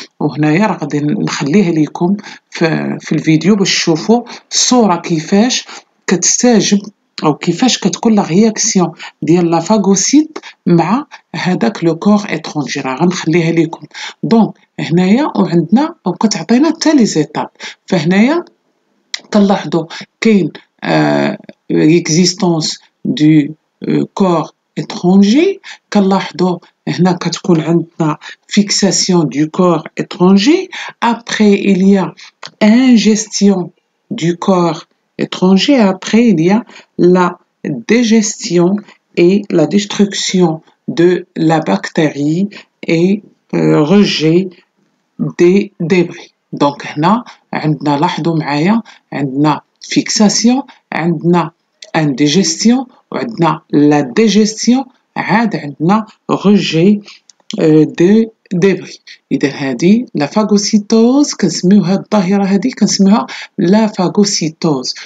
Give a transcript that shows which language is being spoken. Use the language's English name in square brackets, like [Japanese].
[Arabic] وهنايا راه غادي نخليها لكم في الفيديو باش تشوفوا الصوره كيفاش كتستجب او كيفاش كتكون لا رياكسيون ديال لا فاغوسيت مع هذاك لو كور اترونجي. راه غنخليها لكم. دونك هنايا وعندنا وكتعطينا حتى لي زيتاب. فهنايا كنلاحظوا كاين [French] l'existence du corps étranger. [Arabic] كنلاحظوا هنا كتكون عندنا [French] fixation du corps étranger. Après il y a ingestion du corps étranger. Après il y a la digestion et la destruction de la bactérie et rejet des débris. [Arabic] دونك هنا عندنا لاحظوا معايا عندنا فيكساسيون، عندنا انديجيستيون، وعندنا لا ديجيستيون، عاد عندنا رجي دي ديبري. اذا هذه لا فاغوسيتوز كنسميوها الظاهره هذه كنسميوها لا فاغوسيتوز.